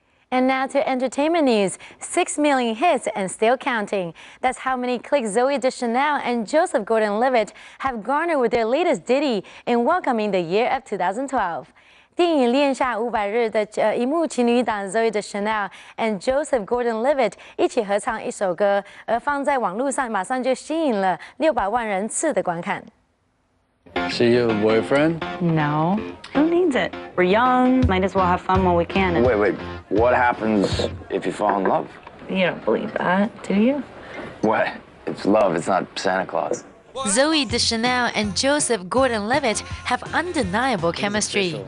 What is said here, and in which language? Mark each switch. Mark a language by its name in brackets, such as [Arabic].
[English] And now to entertainment news. 6 million hits and still counting. That's how many clicks Zooey Deschanel and Joseph Gordon-Levitt have garnered with their latest ditty in welcoming the year of 2012. [Chinese] 电影恋下500日的荧幕情侣档 Zooey Deschanel and Joseph Gordon-Levitt 一起合唱一首歌，而放在网络上马上就吸引了600万人次的观看。 [English] So you have a boyfriend? No. Who needs it? We're young, might as well have fun while we can. Wait. What happens if you fall in love? You don't believe that, do you? What? It's love, it's not Santa Claus. Zooey Deschanel and Joseph Gordon-Levitt have undeniable chemistry.